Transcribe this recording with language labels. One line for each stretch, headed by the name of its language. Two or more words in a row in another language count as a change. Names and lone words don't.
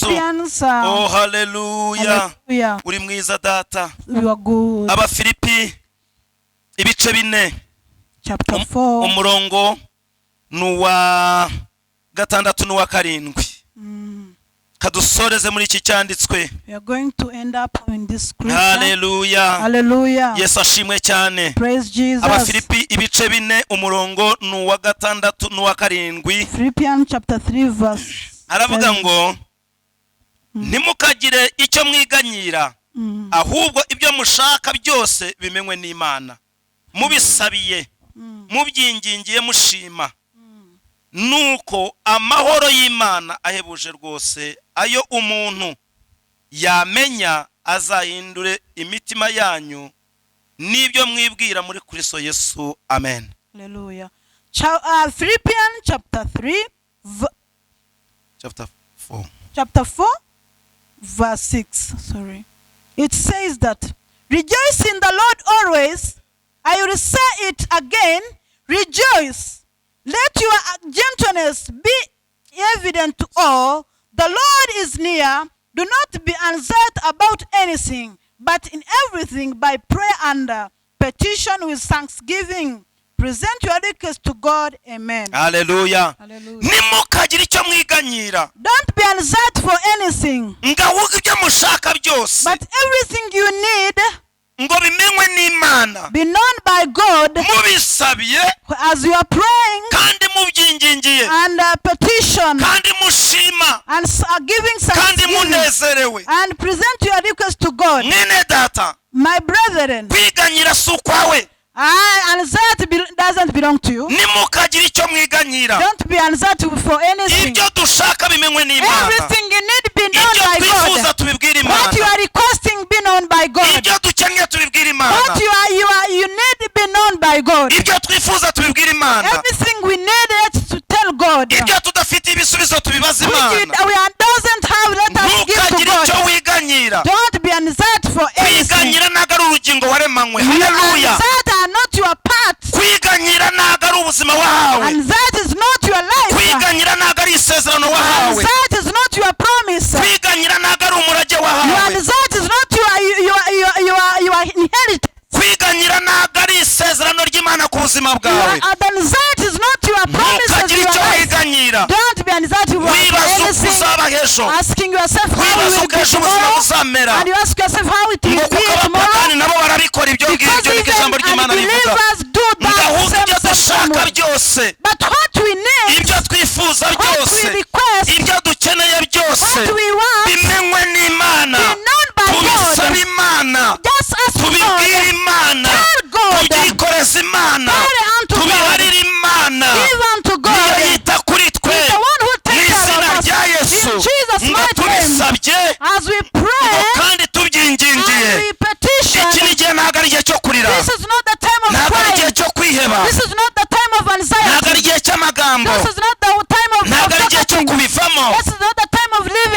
Kinyarwanda: Oh haleluya. uri mwiza data. Abafilipi ibice 4 umurongo nuwa 6 nuwa 7. kadusoreze muri iki cyanditswe.
English: We are going to end up in this scripture.
Kinyarwanda: Hallelujah. Yesu ashimwe cyane.
English: Praise Jesus.
Kinyarwanda: Abafilipi ibice 4 umurongo nuwa 6 nuwa 7.
English: Philippians chapter 3 verse.
Kinyarwanda: Aravuga ngo ntimukagire icyo mwiganyira ahubwo ibyo mushaka byose bimenywe n'Imana. Mubisabiye mubyingingiye mushima. Nuko amahoro y'Imana ahebuje rwose ayo umuntu yamenya azahindure imitima yanyu nibyo mwibwira muri Kristo Yesu. Amen. Hallelujah.
English: Philippians chapter 4 verse 6. Sorry. It says that rejoice in the Lord always. I will say it again, rejoice. Let your gentleness be evident to all. The Lord is near. Do not be anxious about anything, but in everything by prayer and petition with thanksgiving. Present your request to God. Amen. Hallelujah.
Kinyarwanda: Nimukagire icyo mwiganyira.
English: Don't be anxious for anything.
Kinyarwanda: Ngavuga ibyo mushaka byose.
English: But everything you need
Kinyarwanda: ngo bimenywe n'Imana. n'imana
English: be known by God
Kinyarwanda: mubisabye
English: as you are praying
Kinyarwanda: kandi mubyingingiye
English: and petition
Kinyarwanda: kandi mushima
English: and giving
Kinyarwanda: kandi
English: thanksgiving
Kinyarwanda: munezerewe
English: and present your request to God.
Kinyarwanda: mwene data
English: My brethren,
Kinyarwanda: kwiganyira si ukwawe
English: anxiety doesn't belong to you.
Kinyarwanda: nimukagire icyo mwiganyira
English: Don't be anxiety for anything.
Kinyarwanda: ibyo dushaka bimenywe n'imana
English: Everything you need be known
Kinyarwanda: ibyo
English: by
Kinyarwanda: twifuza
English: God.
Kinyarwanda: tubibwire
English: What you
Kinyarwanda: imana
English: are requesting be known by God.
Kinyarwanda: ibyo dukeneye tubibwire imana
English: What you need be known by God.
Kinyarwanda: ibyo twifuza tubibwire imana
English: Everything we need it to tell God.
Kinyarwanda: ibyo tudafite ibisubizo tubibaze
English: Which
Kinyarwanda: imana
English: we doesn't have, let us give to
Kinyarwanda: ntukagire icyo
English: God.
Kinyarwanda: wiganyira
English: Don't be anxiety for anything.
Kinyarwanda: kwiganyira ntabwo ari urugingo waremanywe
English: Your haleluya anxiety are not your part.
Kinyarwanda: kwiganyira ntabwo ari ubuzima wahawe
English: Anxiety is not your life.
Kinyarwanda: kwiganyira ntabwo ari isezerano wahawe
English: Anxiety is not your promise.
Kinyarwanda: kwiganyira ntabwo ari umurage
English: Your
Kinyarwanda: wahawe
English: anxiety is not your inheritance.
Kinyarwanda: kwiganyira ntabwo ari isezerano ry'imana ku buzima bwawe
English: Anxiety is not your promise of
Kinyarwanda: ntukagire
English: your
Kinyarwanda: icyo
English: life.
Kinyarwanda: wiganyira
English: Don't be anxiety for
Kinyarwanda: wibaza uko
English: anything.
Kinyarwanda: uzaba ejo
English: Asking yourself how
Kinyarwanda: wibaza
English: you will
Kinyarwanda: uko
English: be
Kinyarwanda: ejo ubuzima
English: tomorrow.
Kinyarwanda: buzamera
English: And you ask yourself how it will
Kinyarwanda: ngo
English: be
Kinyarwanda: kuko
English: tomorrow.
Kinyarwanda: abapagani nabo barabikora ibyo
English: Because
Kinyarwanda: ngibyo niko ijambo
English: even
Kinyarwanda: ry'imana rivuga
English: unbelievers do that
Kinyarwanda: ngahuza ibyo
English: same
Kinyarwanda: dushaka
English: way.
Kinyarwanda: byose
English: But what we need,
Kinyarwanda: ibyo twifuza
English: what we
Kinyarwanda: byose
English: request,
Kinyarwanda: ibyo dukeneye byose
English: what we want,
Kinyarwanda: bimenywe n'imana
English: be known by
Kinyarwanda: tubisaba
English: God.
Kinyarwanda: imana
English: Just ask
Kinyarwanda: tubibwire
English: God.
Kinyarwanda: imana
English: Tell God.
Kinyarwanda: tubyikoreze imana
English: Tell unto God.
Kinyarwanda: tubiharire imana
English: Give unto
Kinyarwanda: niyo
English: God.
Kinyarwanda: yita kuri twe
English: He's the one who
Kinyarwanda: mu
English: takes care
Kinyarwanda: izina
English: of us.
Kinyarwanda: rya yesu
English: In Jesus'
Kinyarwanda: ngo
English: mighty name.
Kinyarwanda: tubisabye
English: As we
Kinyarwanda: ngo
English: pray
Kinyarwanda: kandi tubyingingiye
English: and we petition,
Kinyarwanda: iki ni igihe ntabwo ari igihe cyo kurira
English: this is not the time of
Kinyarwanda: ntabwo ari igihe
English: crying.
Kinyarwanda: cyo kwiheba
English: This is not the time of
Kinyarwanda: ntabwo ari
English: anxiety.
Kinyarwanda: igihe cy'amagambo
English: This is not the time of
Kinyarwanda: ntabwo ari igihe cyo
English: forgetting.
Kinyarwanda: kubivamo
English: This is not the time of leaving